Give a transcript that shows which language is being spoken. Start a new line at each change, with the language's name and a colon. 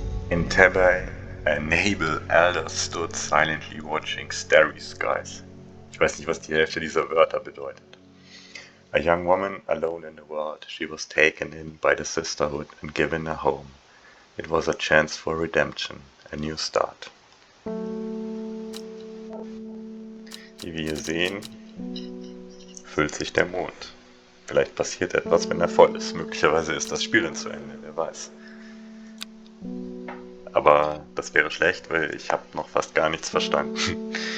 English: In Tebay, a noble elder stood silently watching starry skies.
German: Ich weiß nicht, was die Hälfte dieser Wörter bedeutet.
English: A young woman alone in the world, she was taken in by the sisterhood and given a home. It was a chance for redemption, a new start.
German: Wie wir hier sehen, füllt sich der Mond. Vielleicht passiert etwas, wenn er voll ist. Möglicherweise ist das Spiel dann zu Ende, wer weiß. Aber das wäre schlecht, weil ich habe noch fast gar nichts verstanden.